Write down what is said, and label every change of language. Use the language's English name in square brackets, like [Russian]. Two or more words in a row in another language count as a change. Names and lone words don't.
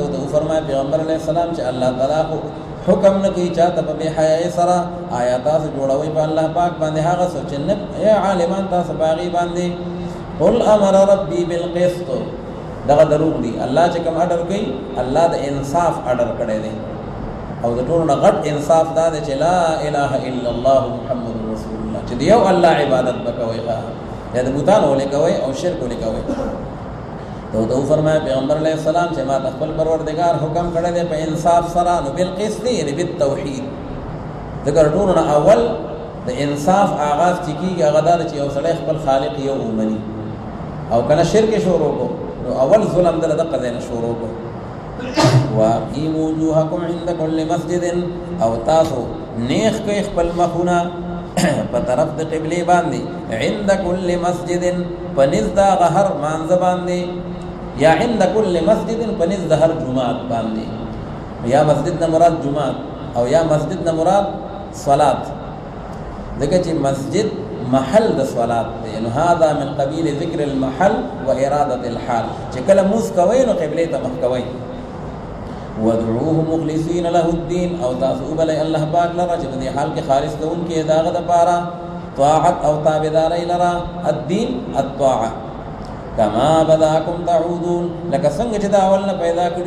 [Pashto] ورته وفرمایه پیغمبر علیه السلام چې الله تعالی خو حکم نه کوي چاته په بې حیایي سره آیا تاسو جوړوئ په الله پاک باندې هغه څه چې نه ای عالمان تاسو په هغې باندې [Arabic] قل امر ربي بالقسط [Pashto] دغه دروغ دي الله چې کوم اډر کوي الله د انصاف اډر کړی دی او د ټولو نه غټ انصاف دا دی چې [Arabic] لا اله الا الله محمد رسول الله [Pashto] چې د یو الله عبادت به کوئ یا د بوتانو ولې کوئ او شرک ولې کوئ [Urdu] تو تو فرمایا [Pashto] پیغمبر علیہ السلام چې ما د خپل پروردگار حکم کړی دی په انصاف سره نو بالقسط یعنې بالتوحید ذکر ټولو نه اول د انصاف آغاز چې کېږي هغه دا ده چې یو سړی خپل خالق یو ومني او کله شرک شروع کو نو اول ظلم دله دقه ځای نه شروع کو [Arabic] واقیموا وجوهکم عند کل مسجد [Pashto] او تاسو نیخ کوئ خپل مخونه په طرف د قبلې باندې [Arabic] عند کل [Pashto] مسجد په نزد د هغه هر مانځه باندې یا عند کل مسجد په نزد د هر جومات باندې یا مسجد نه مراد جومات او یا مسجد نه مراد صلات ځکه چې مسجد محل د صلات دی نو [Arabic] هذا من قبیل ذکر المحل و اراده الحال [Pashto] چې کله مونځ کوئ نو قبلې ته مخ کوئ [Arabic] وادعوه مخلصین له الدین [Pashto] او تاسو وبلئ الله پاک لره چې په دې حال کې خالص کوونکي د هغه دپاره طاعت او تابعدارۍ لره [Arabic] الدین الطاعه کما بداکم تعودون [Pashto] لکه څنګه چې د اول نه پیدا کړي